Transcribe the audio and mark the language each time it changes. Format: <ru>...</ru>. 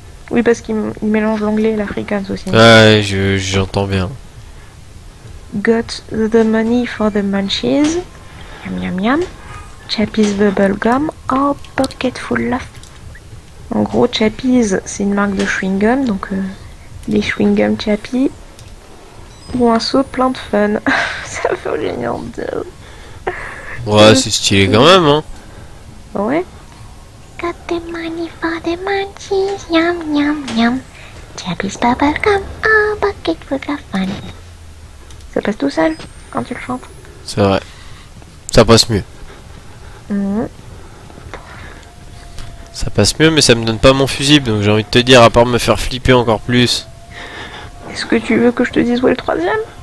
<fr>Oui, parce qu'il mélange l'anglais et l'afrikaans aussi. Ouais, j'entends bien.</fr> <en>Got the money for the munchies. Yum yum yum. Chappie's bubble gum. Oh, pocket full of.</en> <fr>En gros, Chappie's, c'est une marque de chewing-gum, donc des chewing-gum Chappie. Ou un seau plein de fun. Ça fait génial. Ouais, c'est stylé quand même, hein. Ouais.</fr> <en>Got the money for the munchies, yum yum yum. Chappie's bubble gum, oh, bucket full of fun.</en> <fr>Ça passe tout seul quand tu le chantes. C'est vrai. Ça passe mieux. Mhm. Ça passe mieux, mais ça me donne pas mon fusible, donc j'ai envie de te dire, à part me faire flipper encore plus. Est-ce que tu veux que je te dise où est le troisième?</fr>